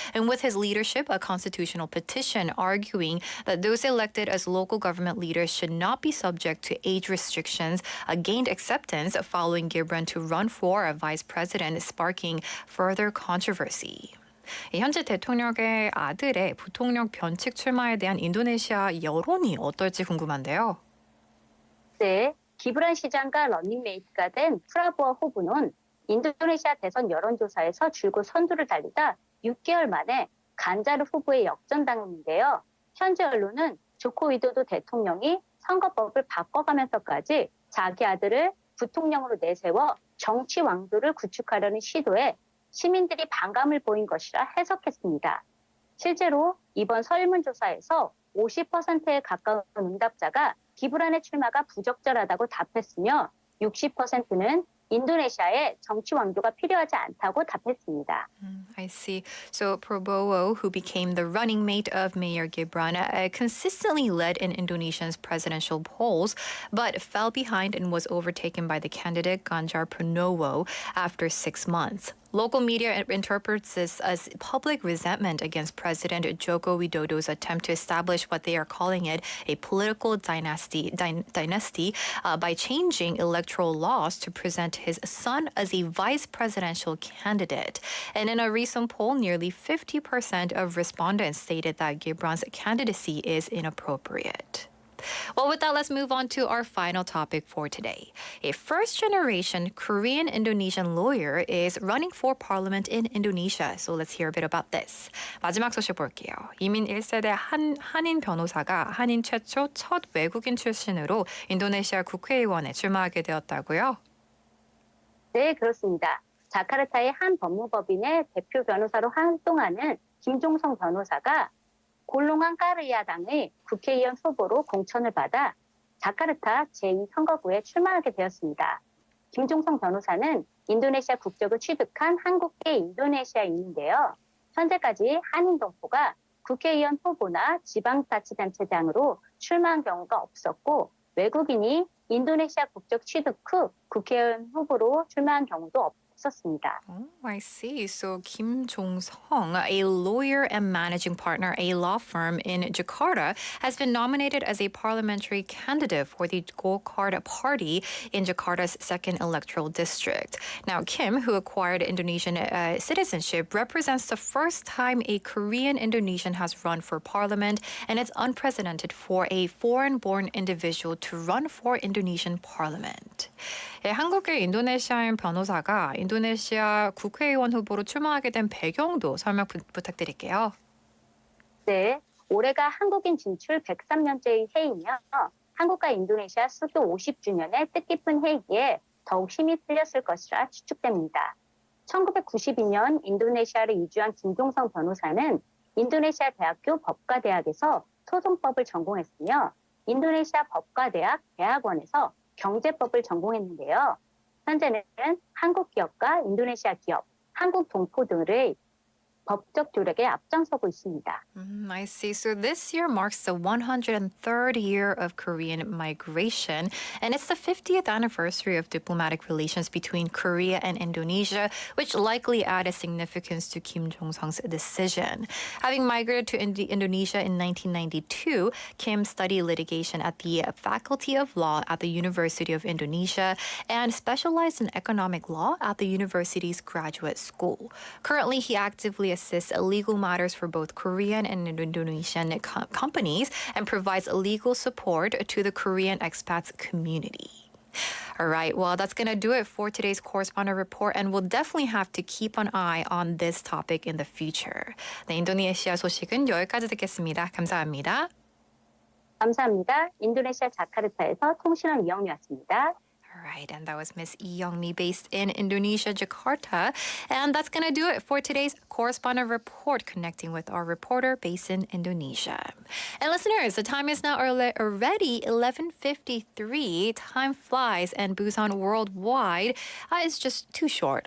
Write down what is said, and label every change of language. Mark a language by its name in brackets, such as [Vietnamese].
[English] And with his leadership, a constitutional petition arguing that those elected as local government leaders should not be subject to age restrictions gained acceptance following Gibran to run for a vice president, sparking further controversy. [Korean] 현재 대통령의 아들의 부통령 변칙 출마에 대한 인도네시아 여론이 어떨지 궁금한데요. 네, 기브란 시장과 런닝메이트가 된 프라보어 후보는 인도네시아 대선 여론조사에서 줄곧 선두를 달리다 6개월 만에 간자르 후보의 역전당했는데요. 현재 언론은 조코 위도도 대통령이 선거법을 바꿔가면서까지 자기 아들을 부통령으로 내세워 정치 왕조를 구축하려는 시도에 시민들이 반감을 보인 것이라 해석했습니다. 실제로 이번 설문조사에서 50%에 가까운 응답자가 기브란의 출마가 부적절하다고 답했으며 60%는 인도네시아에 정치 왕조가 필요하지 않다고 답했습니다. [English] I see. So Prabowo, who became the running mate of Mayor Gibran, consistently led in Indonesia's presidential polls, but fell behind and was overtaken by the candidate Ganjar Pranowo after 6 months. Local media interprets this as public resentment against President Joko Widodo's attempt to establish what they are calling it a political dynasty by changing electoral laws to present his son as a vice presidential candidate. And in a recent poll, nearly 50% of respondents stated that Gibran's candidacy is inappropriate. Well, with that, let's move on to our final topic for today. A first-generation Korean-Indonesian lawyer is running for parliament in Indonesia. So let's hear a bit about this. [Korean] 마지막 소식 볼게요. 이민 1세대 한인 변호사가 한인 최초 첫 외국인 출신으로 인도네시아 국회의원에 출마하게 되었다고요? 네, 그렇습니다. 자카르타의 한 법무법인의 대표 변호사로 활동하는 김종성 변호사가 골롱한 까르야당의 국회의원 후보로 공천을 받아 자카르타 제2선거구에 출마하게 되었습니다. 김종성 변호사는 인도네시아 국적을 취득한 한국계 인도네시아인인데요. 현재까지 한인 동포가 국회의원 후보나 지방자치단체장으로 출마한 경우가 없었고 외국인이 인도네시아 국적 취득 후 국회의원 후보로 출마한 경우도 없었습니다. [English] Oh, I see. So Kim Jong-sung, a lawyer and managing partner at a law firm in Jakarta, has been nominated as a parliamentary candidate for the Golkar Party in Jakarta's second electoral district. Now, Kim, who acquired Indonesian citizenship, represents the first time a Korean Indonesian has run for parliament, and it's unprecedented for a foreign-born individual to run for Indonesian parliament. [Korean] 예, 한국의 인도네시아인 변호사가 인도네시아 국회의원 후보로 출마하게 된 배경도 설명 부탁드릴게요. 네, 올해가 한국인 진출 103년째의 해이며 한국과 인도네시아 수교 50주년의 뜻깊은 해이기에 더욱 힘이 풀렸을 것이라 추측됩니다. 1992년 인도네시아를 이주한 김종성 변호사는 인도네시아 대학교 법과대학에서 소송법을 전공했으며 인도네시아 법과대학 대학원에서 경제법을 전공했는데요. 현재는 한국 기업과 인도네시아 기업, 한국 동포 등의 법적 조력에 앞장서고 있습니다. [English] I see. So this year marks the 103rd year of Korean migration, and it's the 50th anniversary of diplomatic relations between Korea and Indonesia, which likely added significance to Kim Jong-sung's decision. Having migrated to Indonesia in 1992, Kim studied litigation at the Faculty of Law at the University of Indonesia and specialized in economic law at the university's graduate school. Currently, he actively assists legal matters for both Korean and Indonesian companies and provides legal support to the Korean expats community. All right, well, that's going to do it for today's correspondent report, and we'll definitely have to keep an eye on this topic in the future. [Korean] 네, 인도네시아 소식은 여기까지 듣겠습니다. 감사합니다. 감사합니다. 인도네시아 자카르타에서 통신원 이영미였습니다. [English] All right, and that was Miss Lee Young-mi based in Indonesia, Jakarta. And that's going to do it for today's correspondent report, connecting with our reporter based in Indonesia. And listeners, the time is now already 11:53. Time flies, and Busan worldwide is just too short.